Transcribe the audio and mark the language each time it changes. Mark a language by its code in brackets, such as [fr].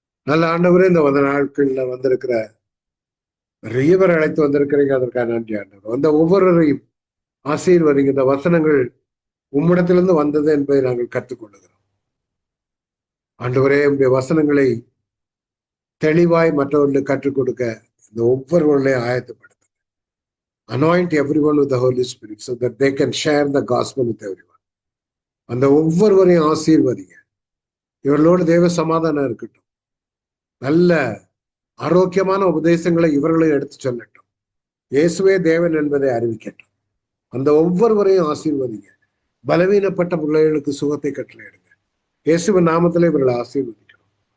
[ta] நல்ல ஆண்டவரே, இந்த நாட்கள்ல வந்திருக்கிற நிறைய பேர் அழைத்து வந்திருக்கிறீங்க, அதற்கான நன்றி ஆண்டவர். வந்த ஒவ்வொருவரையும் ஆசீர்வதிங்க. இந்த வசனங்கள் உம்மிடத்திலிருந்து வந்தது என்பதை நாங்கள் கற்றுக்கொள்ளுகிறோம். ஆண்டவரே, உங்களுடைய வசனங்களை தெளிவாய் மற்றவர்களுக்கு கற்றுக் கொடுக்க இந்த ஒவ்வொருவர்களையும் ஆயத்தப்படுத்த. [en] Anoint everyone with the Holy Spirit so that they can share the gospel with everyone. [ta] அந்த ஒவ்வொருவரையும் ஆசீர்வதிங்க. இவர்களோடு தேவ சமாதானம் இருக்கட்டும். நல்ல ஆரோக்கியமான உபதேசங்களை இவர்களை எடுத்து சொல்லட்டும். இயேசுவே தேவன் என்பதை அறிவிக்கட்டும். அந்த ஒவ்வொருவரையும் ஆசீர்வதிங்க. பலவீனப்பட்ட பிள்ளைகளுக்கு சுகத்தை கட்டளையிடுங்க. இயேசுவின் நாமத்திலே இவர்களை ஆசீர்வதிக்கணும்.